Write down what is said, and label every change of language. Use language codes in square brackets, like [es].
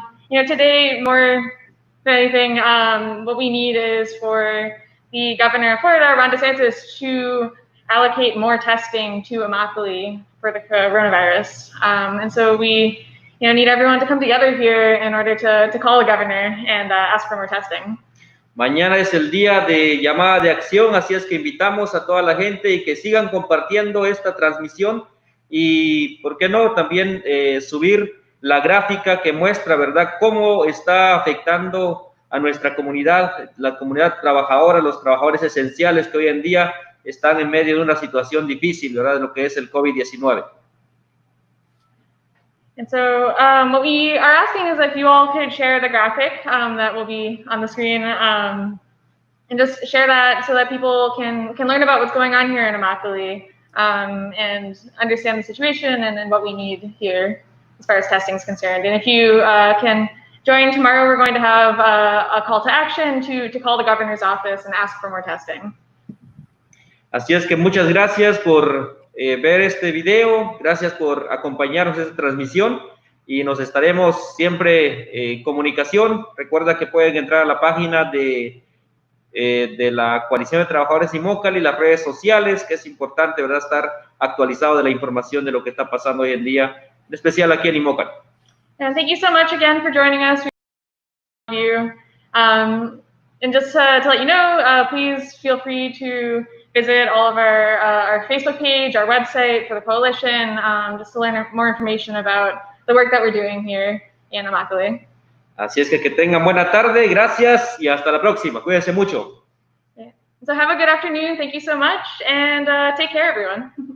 [en] You know, today, more than anything, what we need is for the governor of Florida, Ron DeSantis, to allocate more testing to Immokalee for the coronavirus. And so we, you know, need everyone to come together here in order to call the governor and ask for more testing. [es] Mañana es el día de llamada de acción, así es que invitamos a toda la gente y que sigan compartiendo esta transmisión y, ¿por qué no?, también subir la gráfica que muestra, ¿verdad?, cómo está afectando a nuestra comunidad, la comunidad trabajadora, los trabajadores esenciales que hoy en día están en medio de una situación difícil, ¿verdad?, de lo que es el COVID-19. [en] And so what we are asking is if you all could share the graphic that will be on the screen, and just share that so that people can learn about what's going on here in Immokalee, and understand the situation and what we need here as far as testing is concerned. And if you can join tomorrow, we're going to have a call to action to call the governor's office and ask for more testing. [es] Así es que muchas gracias por ver este video, gracias por acompañarnos en esta transmisión. y nos estaremos siempre en comunicación. Recuerda que pueden entrar a la página de la Coalición de Trabajadores Imócali, las redes sociales, que es importante, ¿verdad?, estar actualizado de la información de lo que está pasando hoy en día, en especial aquí en Imócali. [en] And thank you so much again for joining us. We love you. And just to let you know, please feel free to visit all of our Facebook page, our website for the coalition, just to learn more information about the work that we're doing here in Immokalee. [es] Así es que tengan buena tarde, gracias y hasta la próxima. Cuídense mucho. [en] So have a good afternoon. Thank you so much, and take care, everyone.